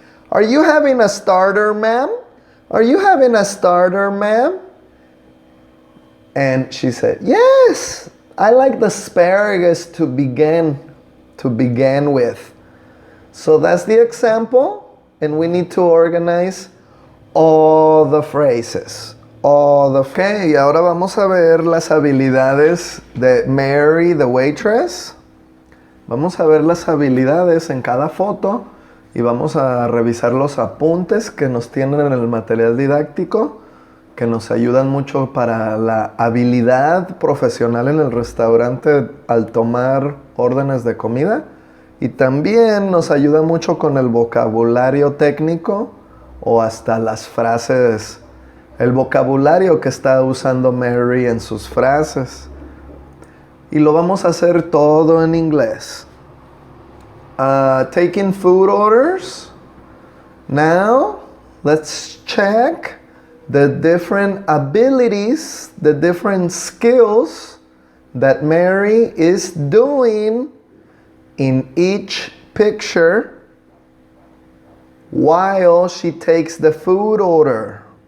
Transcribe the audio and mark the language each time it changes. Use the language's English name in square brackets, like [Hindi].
[English] Are you having a starter, ma'am? Are you having a starter, ma'am? And she said, yes, I like the asparagus to begin with. So that's the example, and we need to organize all the phrases. [Spanish] Okay, y ahora vamos a ver las habilidades de Mary, [English] the waitress. [Spanish] Vamos a ver las habilidades en cada foto y vamos a revisar los apuntes que nos tienen en el material didáctico, que nos ayudan mucho para la habilidad profesional en el restaurante al tomar órdenes de comida, y también nos ayuda mucho con el vocabulario técnico o hasta las frases, el vocabulario que está usando Mary en sus frases. Y lo vamos a hacer todo en inglés. [English] Taking food orders. Now, let's check the different abilities, the different skills that Mary is doing in each picture while she takes the food order.